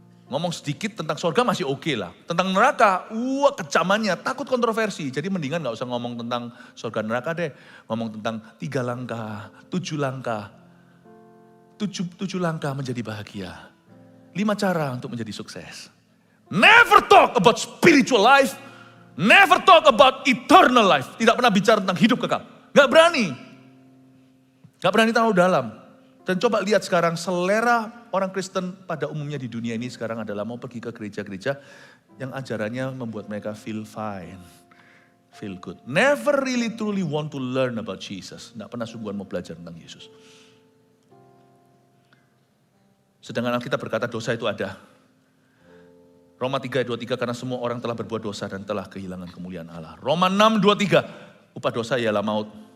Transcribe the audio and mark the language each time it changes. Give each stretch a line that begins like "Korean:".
Indonesian: Ngomong sedikit tentang surga masih oke lah. Tentang neraka, kecamannya, takut kontroversi. Jadi mendingan gak usah ngomong tentang surga neraka deh. Ngomong tentang 3 langkah, 7 langkah. 7 langkah menjadi bahagia. 5 cara untuk menjadi sukses.
English: Never talk about spiritual life. Never talk about eternal life.
Indonesian: Tidak pernah bicara tentang hidup kekal. Gak berani. Gak berani terlalu dalam. Dan coba lihat sekarang selera orang Kristen pada umumnya di dunia ini sekarang adalah mau pergi ke gereja-gereja yang ajarannya membuat mereka
English: feel fine, feel good. Never really truly want to learn about Jesus.
Indonesian: Nggak pernah sungguhan mau belajar tentang Yesus. Sedangkan Alkitab berkata dosa itu ada. Roma 3:23 karena semua orang telah berbuat dosa dan telah kehilangan kemuliaan Allah. Roma 6:23 upah dosa ialah maut.